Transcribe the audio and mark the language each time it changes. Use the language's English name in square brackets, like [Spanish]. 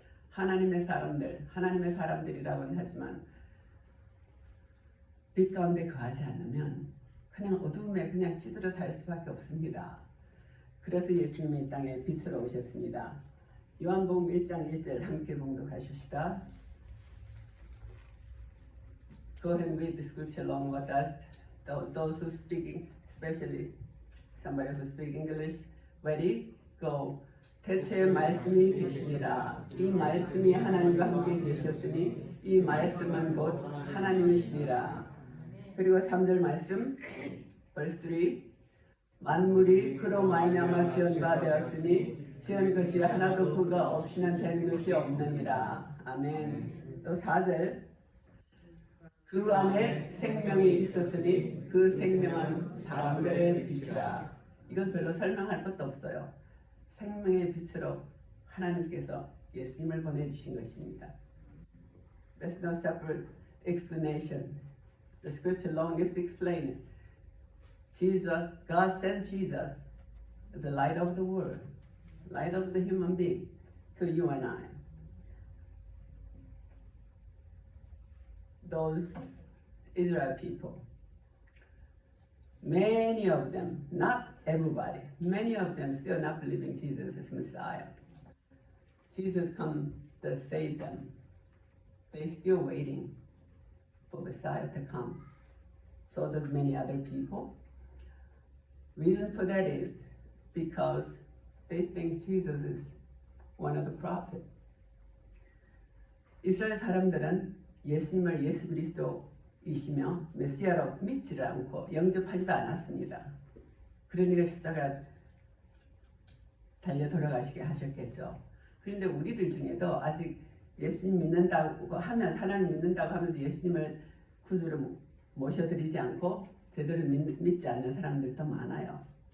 [Korean] 하나님의 사람들이라고는 하지만 빛 가운데 거하지 않으면 그냥 어둠에 그냥 찌들어 살 수밖에 없습니다. 그래서 예수님이 이 땅에 빛으로 오셨습니다. 요한복음 1장 1절 함께 봉독하십시다. [English] Go ahead and read the scripture along with us. Those who speak, especially somebody who speaks English, ready, go. [Korean] 대체의 말씀이 계시니라. 이 말씀이 하나님과 함께 계셨으니 이 말씀은 곧 하나님이시니라. 그리고 3절 말씀, [English] verse 3. [Korean] 만물이 그로 말미암아 지은 바 되었으니 지은 것이 하나도 그가 없이는 된 것이 없느니라. 아멘. 또 4절. 그 안에 생명이 있었으니 그 생명은 사람들의 빛이라. 이건 별로 설명할 것도 없어요. 생명의 빛으로 하나님께서 예수님을 보내주신 것입니다. [English] There's no separate explanation. The scripture alone is explaining. God sent Jesus as the light of the world, light of the human being to you and I. Those Israel people, many of them, not everybody, many of them still not believing Jesus as Messiah. Jesus come to save them. They're still waiting for Messiah to come. So does many other people. Reason for that is because they think Jesus is one of the prophets. [Korean] 이스라엘 사람들은 예수님을 예수 그리스도이시며 메시아로 믿지를 않고 영접하지도 않았습니다. 그러니까 십자가 달려 돌아가시게 하셨겠죠. 그런데 우리들 중에도 아직 예수님 믿는다고 하면서 하나님 믿는다고 하면서 예수님을 구주로 모셔드리지 않고 제대로 믿지 않는 사람들도 많아요.